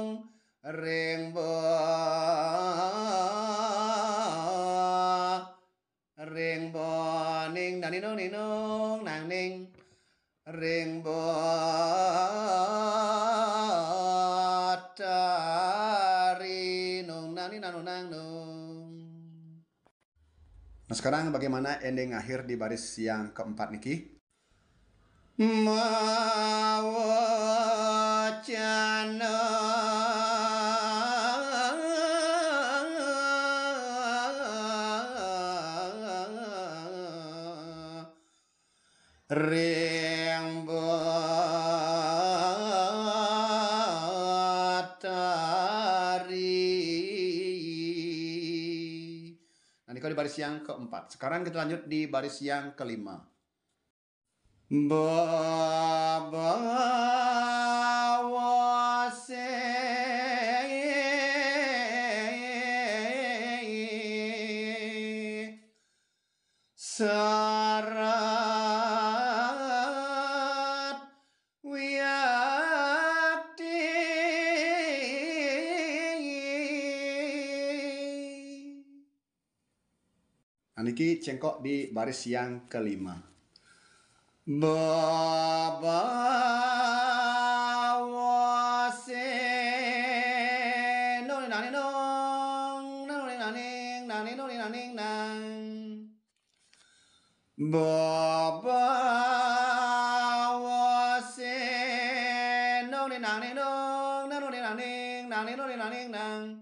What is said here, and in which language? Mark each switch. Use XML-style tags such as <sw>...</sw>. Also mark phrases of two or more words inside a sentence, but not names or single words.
<id>Ring bon ring bon ning nang ning nong ning nong nang ning. Ring batari nong nang ning nang nang nong. Nah, sekarang bagaimana ending akhir di baris yang keempat niki?</id> <ban>Mawacana ring batari.</ban> <id>Nah, ini kalau di baris yang keempat. Sekarang kita lanjut di baris yang kelima.</id> <ban>Babawase sarat wiyati.</ban> <id>Nah, niki cengkok di baris yang kelima. Babawase nong nang nong nang nang nang nong nang nang. Babawase nong nang nong nang nong nang.</id>